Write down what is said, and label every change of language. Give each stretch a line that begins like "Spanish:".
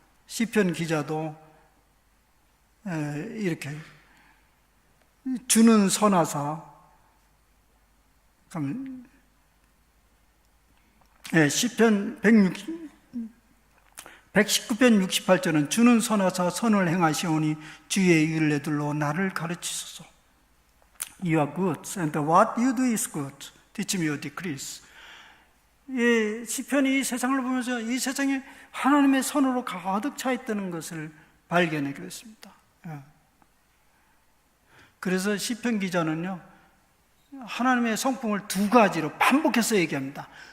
Korean: 시편 기자도 이렇게 주는 선하사, 시편 119편 68절은 주는 선하사 선을 행하시오니 주의 율례들로 나를 가르치소서.
English: You are good, and what you do is good. Teach me your decrees.
Korean: 이 시편이 이 세상을 보면서 이 세상에 하나님의 선으로 가득 차 있다는 것을 발견하게 됐습니다. 그래서 시편 기자는요, 하나님의 성품을 두 가지로 반복해서 얘기합니다.